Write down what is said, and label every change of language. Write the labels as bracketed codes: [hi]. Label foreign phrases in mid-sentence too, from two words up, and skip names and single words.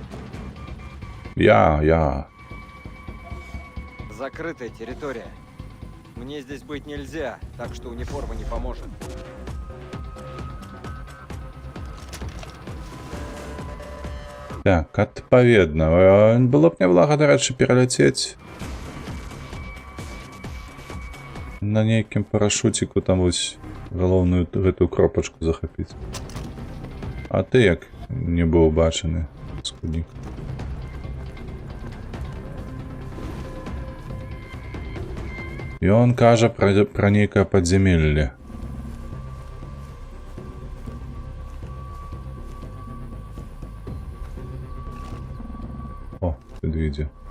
[ru] Я. Закрытая территория. Мне здесь быть нельзя, так что униформа не поможет. [be] Так, адпаведна. Было б няблага, дарэчы, пераляцець на нейкім парашуціку, там вось галоўную гэтую кропачку захапіць. А ты як не быў бачаны, скуднік? Ён кажа пра нейкае падзямелле. [ru] О, медведя.